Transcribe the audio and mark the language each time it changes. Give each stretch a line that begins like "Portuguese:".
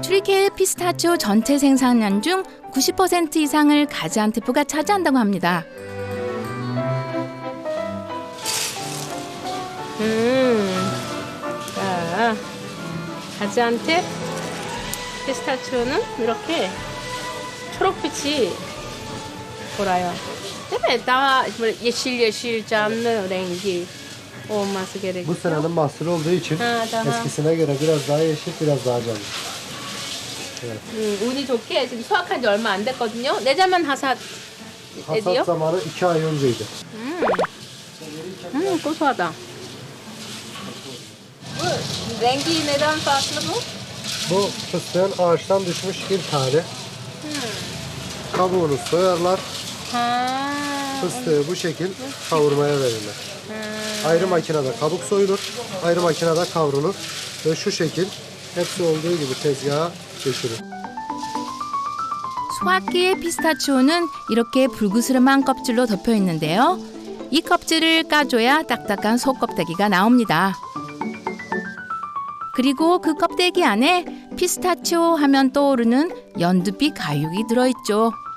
Korean: 튀르키예 피스타치오 전체 생산량 중 90% 이상을 가지안테프가 차지한다고 합니다. 자, 가지안테 피스타치오는 이렇게 초록빛이 돌아요.
Turkish: Evet, daha böyle yeşil canlı rengi olması Bu gerekiyor. senenin mahsulü olduğu için Ha, daha. eskisine göre biraz daha yeşil, biraz daha canlı.
Korean: 운이 좋게 지금 수확한 지 얼마 안 됐거든요.
Turkish: 내자만 하삿 ediyor. Hasat zamanı 2 ay önceydi.
Korean: 고소하다.
Turkish: Bu rengi neden farklı bu? Bu fıstığın ağaçtan düşmüş bir tane. Kabuğunu soyarlar, Ha. Fıstığı bu şekil kavurmaya verirler. Ayrı makinede kabuk soyulur, ayrı makinede kavrulur ve şu şekil hepsi olduğu gibi tezgaha geçirir.
Korean: 수확기의 피스타치오는 이렇게 불그스름한 껍질로 덮여 있는데요. 이 껍질을 까줘야 딱딱한 속 껍데기가 나옵니다. 그리고 그 껍데기 안에 피스타치오 하면 떠오르는 연두빛 가육이 들어있죠.